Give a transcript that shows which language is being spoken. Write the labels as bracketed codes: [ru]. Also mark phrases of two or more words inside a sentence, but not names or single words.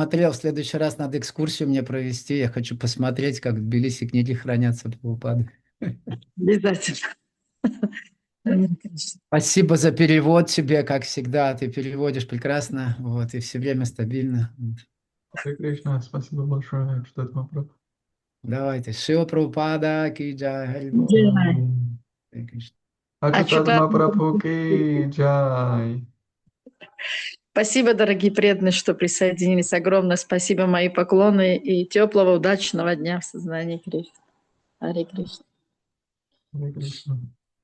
[ru] В следующий раз надо экскурсию мне провести. Я хочу посмотреть, как в Тбилиси книги хранятся Прабхупады. [sa] Обязательно. हरे कृष्ण. [ru] Спасибо за перевод тебе, как всегда. Ты переводишь прекрасно, вот, и все время стабильно. Вот. [sa] हरे कृष्ण, [ru] спасибо большое, что это вопрос. [hi] Давайте. शिव प्रभुपाद की जय, हरि बोल. Джай. [sa] हरे कृष्ण. Ачутат Ачутат [hi] महाप्रभु की जय. [ru] Спасибо, дорогие преданные, что присоединились. Огромное спасибо, мои поклоны и теплого, удачного дня в сознании Кришны. [sa] हरे कृष्ण. हरे कृष्ण.